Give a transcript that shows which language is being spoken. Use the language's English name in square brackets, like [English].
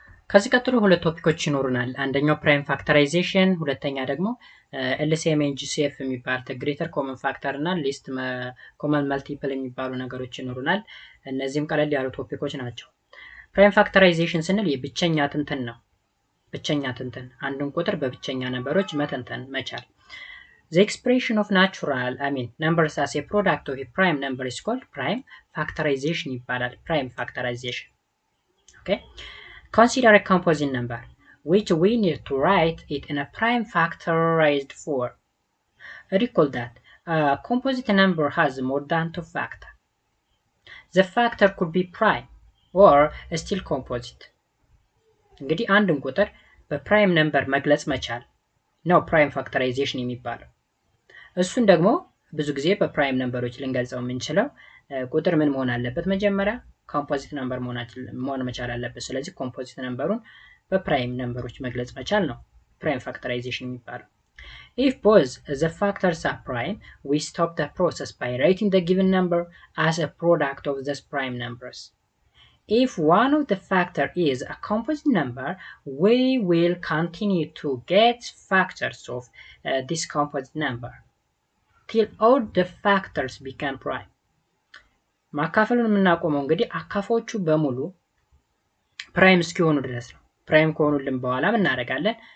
[Amharic] ከዚህ ቀጥሎ ሁለት ቶፒኮች ይኖሩናል። አንደኛው ፕራይም ፋክተራይዜሽን፣ ሁለተኛ ደግሞ ኤልሲኤም ኤንድ ጂሲኤፍ የሚባል ግሬተር ኮመን ፋክተር እና ሊስት ኮመን መልቲፕል የሚባሉ ነገሮች ይኖሩናል። እነዚህም ቀለል ያሉ ቶፒኮች ናቸው። ፕራይም ፋክተራይዜሽን ስንል የብቸኛ ትንትን ነው። ብቸኛ ትንትን አንድን ቁጥር በብቸኛ ነንበሮች መተንተን መቻል። [English] The expression of natural, numbers as a product of a prime number is called prime factorization [Amharic] ይባላል. [English] Prime factorization. Okay. Consider a composite number, which we need to write it in a prime factorized form. Recall that a composite number has more than 2 factors. The factor could be prime or still composite. [Amharic] እንግዲህ አንድን ቁጥር በፕራይም ነምበር መግለጽ መቻል ነው ፕራይም ፋክተራይዜሽን የሚባለው። እሱን ደግሞ ብዙ ጊዜ በፕራይም ነምበሮች ልንገልጸው የምንችለው ቁጥር ምን መሆን አለበት? መጀመሪያ ኮምፖዚት ነምበር መሆን መቻል አለበት። ስለዚህ ኮምፖዚት ነምበሩን በፕራይም ነምበሮች መግለጽ መቻል ነው ፕራይም ፋክተራይዜሽን የሚባለው። [English] If both the factors are prime, we stop the process by writing the given number as a product of those prime numbers. If one of the factors is a composite number, we will continue to get factors of this composite number till all the factors become prime. [Amharic] ማካፈሉን የምናቆመው እንግዲህ አካፋዎቹ በሙሉ ፕራይም እስኪሆኑ ድረስ ነው። ፕራይም ከሆኑልን በኋላ ምን እናደርጋለን?